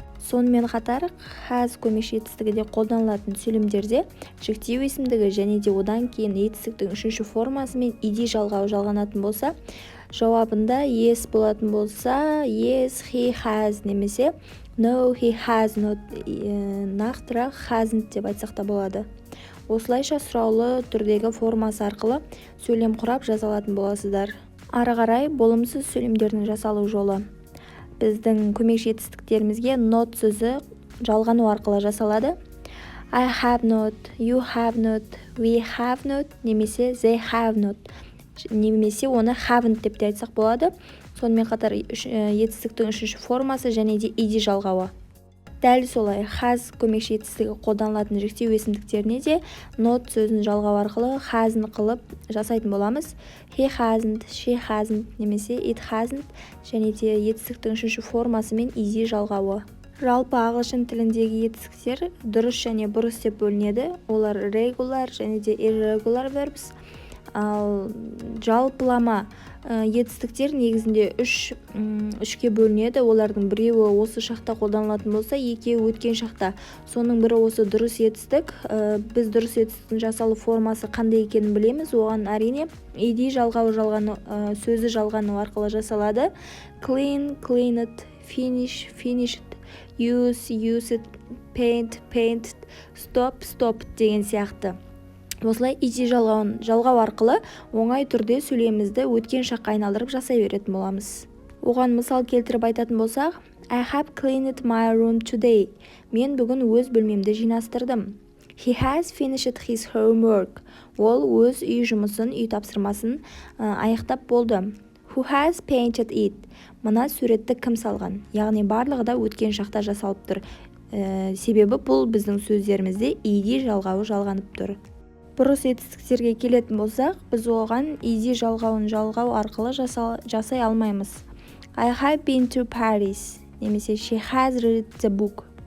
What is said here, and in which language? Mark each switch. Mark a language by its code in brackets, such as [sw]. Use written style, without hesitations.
[kk] Сонымен қатар has көмекші етістігі де қолданылатын сөйлемдерде жіктеу есімдігі және де одан кейін етістіктің үшінші формасы мен ed жалғауы жалғанатын болса, жауабында yes болатын болса, [en] yes he has [kk] немесе [en] no he has not, [kk] нақтырақ hasn't деп айтсақ та болады. Осылайша сұраулы түрдегі формасы арқылы сөйлем құрап жазалатын боласыздар. Ары қарай болымсыз сөйлемдердің жасалу жолы. Біздің көмекші етістіктерімізге not сөзі жалғану арқылы жасалады. [en] I have not, you have not, we have not [kk] немесе [en] they have not [kk] немесе оны [en] haven't [kk] деп те айтсақ болады. Сонымен қатар етістіктің үшінші формасы және де ed жалғауы. Дәл солай has көмекші етістігі қолданылатын жіктеу есімдіктеріне де not сөзін жалғау арқылы hasn't қылып жасайтын боламыз. [en] He hasn't, she hasn't [kk] немесе [en] it hasn't [kk] және де етістіктің үшінші формасы мен ed жалғауы. Жалпы ағылшын тіліндегі етістіктер дұрыс және бұрыс деп бөлінеді. Олар regular және де irregular verbs. Ал жалпылама етістіктер негізінде үшке бөлінеді. Олардың біреуі осы шақта қолданылатын болса, екеуі өткен шақта. Соның бірі осы дұрыс етістік. Біз дұрыс етістіктің жасалу формасы қандай екенін білеміз. Оған әрине ed сөзі жалғану арқылы жасалады. [en] Clean, cleaned, finish, finished, use, used, paint, painted, stop, stopped [kk] деген сияқты. Осылай ed жалғау арқылы оңай түрде сөйлемімізді өткен шаққа айналдырып жасай беретін боламыз. Оған мысал келтіріп айтатын болсақ, [en] I have cleaned my room today. [kk] Мен бүгін өз бөлмемді жинастырдым. [en] He has finished his homework. [kk] Ол өз үй жұмысын, үй тапсырмасын аяқтап болды. [en] Who has painted it? [kk] Мына суретті кім салған? Яғни барлығы да өткен шақта жасалып тұр. Себебі бұл біздің сөздерімізде ed жалғауы жалғанып тұр. Бұрыс етістіктерге келетін болсақ, біз оған ed жалғауын жалғау арқылы жасай алмаймыз. [en] I have been to Paris [kk] немесе [en] she has read the book.